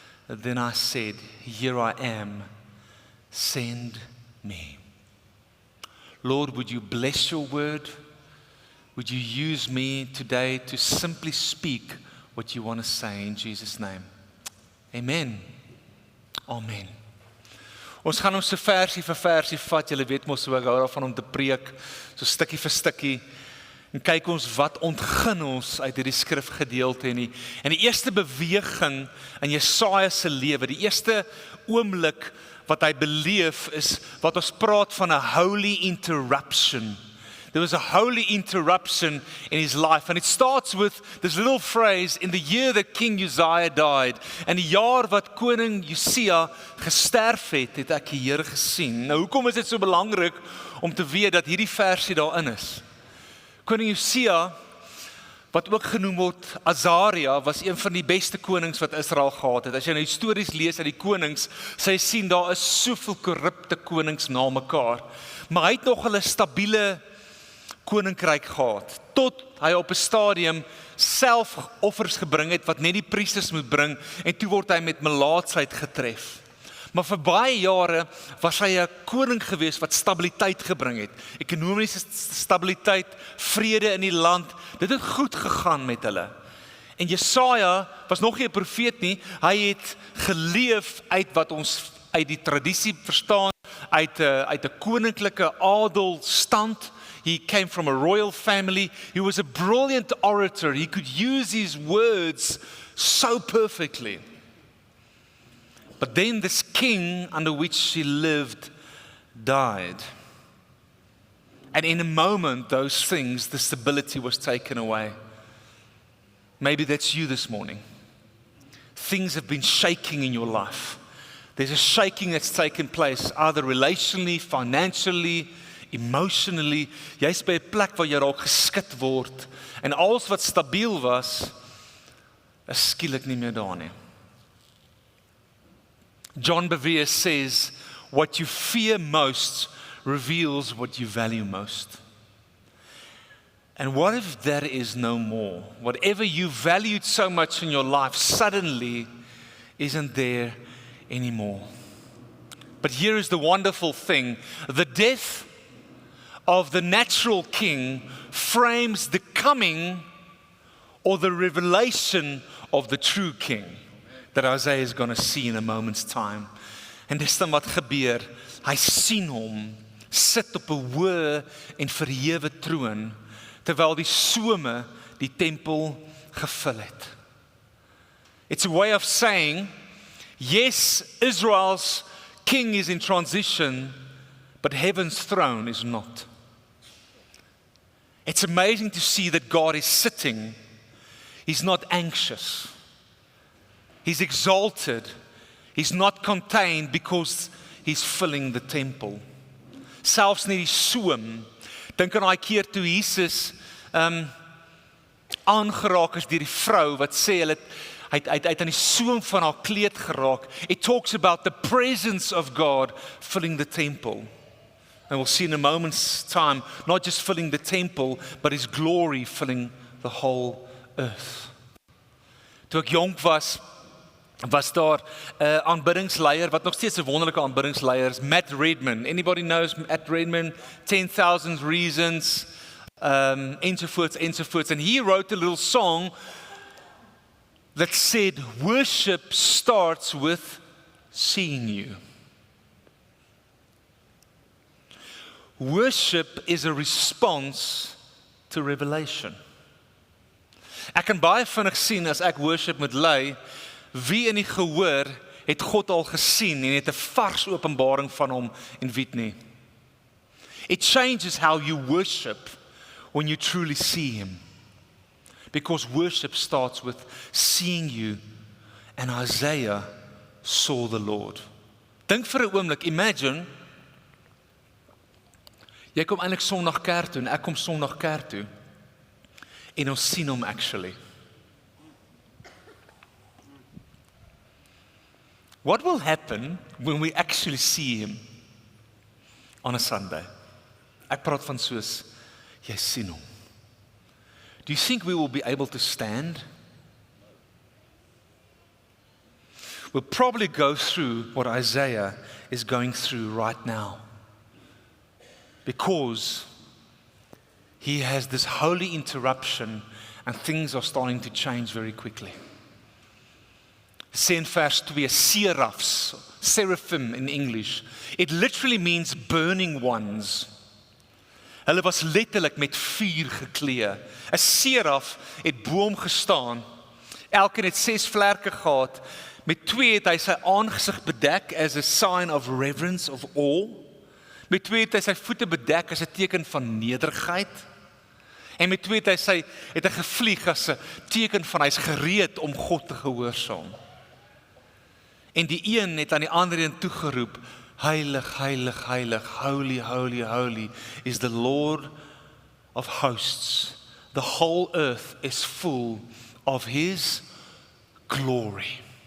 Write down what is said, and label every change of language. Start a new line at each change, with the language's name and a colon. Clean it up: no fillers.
English: And then I said, Here I am, send me. Lord, would you bless your word? Would you use me today to simply speak what you want to say in Jesus' name? Amen. Amen.
Afrikaans: Ons gaan hom so versie vir versie vat. Julle weet mos hoe ek hou daarvan om te preek, so stukkie vir stukkie. En kyk ons wat ontgin ons uit hierdie skrifgedeelte en die eerste beweging in Jesaja se lewe, die eerste oomblik wat hy beleef is wat ons praat van 'n holy interruption. There was a holy interruption in his life. And it starts with this little phrase, in the year that King Uzziah died. En die jaar wat koning Josia gesterf het ek die Here gesien. Nou, hoekom is dit so belangrik om te weet dat hierdie versie daarin is? Koning Josia wat ook genoem word Azaria, was een van die beste konings wat Israel gehad het. As jy nou stories lees uit die konings, sê jy sien daar is soveel korrupte konings na mekaar. Maar hy het nog 'n stabiele koninkryk gehad, tot hy op 'n stadium self offers gebring het wat net die priesters moet bring, en toe word hy met melaatsheid getref. Maar vir baie jare was hy 'n koning gewees wat stabiliteit gebring het. Ekonomiese stabiliteit, vrede in die land. Dit het goed gegaan met hulle. En Jesaja was nog nie 'n profeet nie. Hy het geleef uit wat ons uit die tradisie verstaan, uit 'n koninklike adelstand.
English: He came from a royal family. He was a brilliant orator. He could use his words so perfectly. But then this king under which he lived died. And in a moment, those things, the stability was taken away. Maybe that's you this morning. Things have been shaking in your life. There's a shaking that's taken place, either relationally, financially, emotionally.
Afrikaans: Jy's by 'n plek waar jy raak geskit word, en alles wat stabiel was, is skielik nie meer daar nie.
English: John Bevere says, what you fear most reveals what you value most. And what if that is no more? Whatever you valued so much in your life suddenly isn't there anymore. But here is the wonderful thing. The death of the natural king frames the coming or the revelation of the true king that Isaiah is going to see in a moment's time.
Afrikaans: En dis dan wat gebeur. Hy sien hom sit op 'n hoë en verhewe troon, terwyl die some die tempel gevul het.
English: It's a way of saying, yes, Israel's king is in transition, but heaven's throne is not. It's amazing to see that God is sitting. He's not anxious. He's exalted. He's not contained because he's filling the temple.
Afrikaans: Selfs nie die soem. Dink aan daai keer toe Jesus aangeraak is deur die vrou wat sê hy het aan die soem van haar kleed geraak.
English: It talks about the presence of God filling the temple. And we'll see in a moment's time, not just filling the temple, but his glory filling the whole earth.
Afrikaans: Toe ek jonk was daar 'n aanbiddingsleier wat nog steeds 'n wonderlike aanbiddingsleier is, Matt Redman.
English: Anybody knows Matt Redman? 10,000 Reasons, ensovoorts. And he wrote a little song that said, worship starts with seeing you. Worship is a response to revelation.
Afrikaans: Ek kan baie vinnig sien as ek worship moet lei, wie in die gehoor het God al gesien en het 'n vars openbaring van hom en wie nie.
English: It changes how you worship when you truly see him. Because worship starts with seeing you, and Isaiah saw the Lord.
Afrikaans: Dink vir 'n oomblik, imagine, jy kom eintlik Sondag kerk toe en ek kom Sondag kerk toe en ons sien hom actually.
English: What will happen when we actually see him on a Sunday?
Afrikaans: Ek praat van soos, jy sien hom.
English: Do you think we will be able to stand? We'll probably go through what Isaiah is going through right now. Because he has this holy interruption and things are starting to change very quickly.
Afrikaans: Sê in vers 2, seraphs, seraphim in English.
English: It literally means burning ones.
Afrikaans: Hulle was letterlik met vuur geklee. 'n Seraf het bo hom gestaan. Elkeen het 6 vlerke gehad. Met 2 het hy sy aangesig bedek as a sign of reverence, of awe. Met 2 het hy sy voete bedek as 'n teken van nederigheid. En met 2 het hy gevlieg as 'n teken van hy's gereed om God te gehoorsaam. En die een het aan die ander een toegeroep, heilig, heilig, heilig, holy, holy, holy is the Lord of hosts.
English: the whole earth is full of his glory.